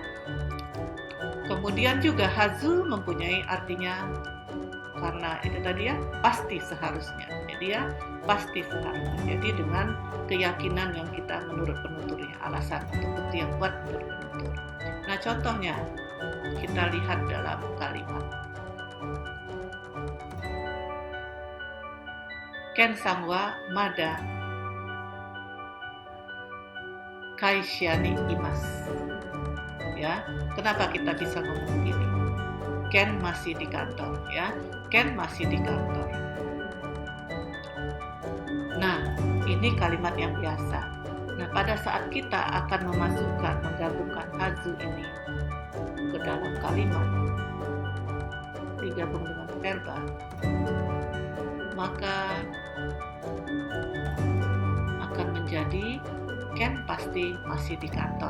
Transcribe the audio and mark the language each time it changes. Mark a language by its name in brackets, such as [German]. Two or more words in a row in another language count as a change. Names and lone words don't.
[Indonesian] Kemudian juga hazu mempunyai artinya, karena itu tadi ya, pasti seharusnya. Jadi ya, pasti seharusnya. Jadi dengan keyakinan yang kita menurut penuturnya, alasan atau bukti yang kuat menurut penutur. Nah, contohnya kita lihat dalam kalimat. [Japanese] ケンさんはまだ会社にいます. [Indonesian] Ya, kenapa kita bisa ngomong begini? Ken masih di kantor, ya. Ken masih di kantor. Nah, ini kalimat yang biasa. Nah, pada saat kita akan menggabungkan hazu ini ke dalam kalimat, digabung dengan verba, maka akan menjadi Ken pasti masih di kantor.